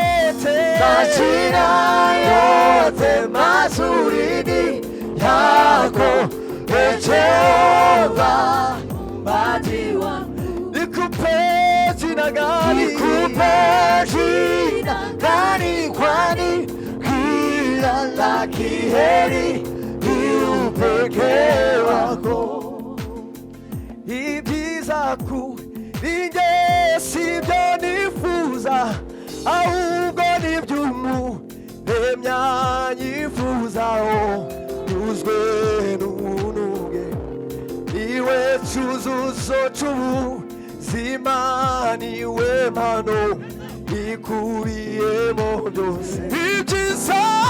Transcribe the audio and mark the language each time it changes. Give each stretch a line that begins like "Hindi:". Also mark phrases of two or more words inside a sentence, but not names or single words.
Swahili: yote mazuri ni yako Jehova muumbaji wangu nikupe jina gani kwani kila la kheri ni upekee wako
Kinyarwanda: ibyiza ninjye sibyo nifuza ahubwo niby'umuremyi anyifuzaho nyuzwe n'ubuntu bwe niwe cyuzuzo cy'ubuzima niwe mpano ikubiyemo byose ibyiza